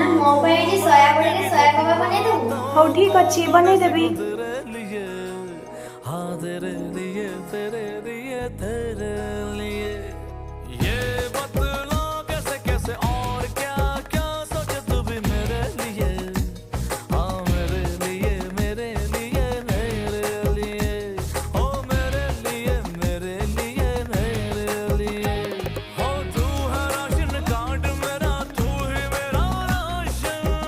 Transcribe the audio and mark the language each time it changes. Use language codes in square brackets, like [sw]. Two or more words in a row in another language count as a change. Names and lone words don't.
[or] ପାଇଁ ଆଜି ସୟା ବଡ଼ିରେ ସୟା କବାବ ବନେଇଦେବୁ। ହଉ ଠିକ ଅଛି, ବନେଇଦେବି। [hi] हाँ तेरे लिए तेरे लिए तेरे लिए ये बतला कैसे कैसे और क्या क्या सोचे तू भी मेरे लिए हाँ मेरे लिए मेरे लिए मेरे लिए ओ मेरे लिए मेरे लिए मेरे लिए हो तू है राशन कार्ड मेरा तू ही मेरा राशन